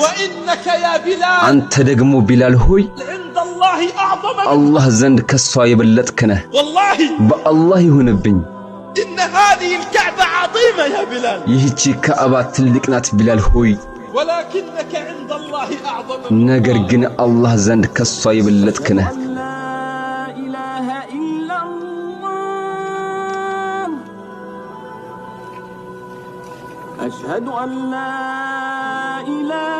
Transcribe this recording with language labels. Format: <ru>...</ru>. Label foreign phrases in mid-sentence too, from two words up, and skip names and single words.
<ar>وإنك يا بلال</ar> <am>አንተ ደግሞ ቢላል ሆይ</am> <ar>عند الله أعظم منك.</ar> <am>አላህ ዘንድ ከሷ የበለጥክ ነህ</am> <ar>والله</ar> <am>በአላህ ይሁንብኝ</am> <ar>إن هذه الكعبة عظيمة يا بلال</ar> <am>ይህች ካዕባ ትልቅ ናት ቢላል ሆይ</am> <ar>ولكنك عند الله أعظم منك.</ar> <am>ነገር ግን አላህ ዘንድ ከሷ የበለጥክ ነህ</am> <ar>أشهد أن لا إله</ar>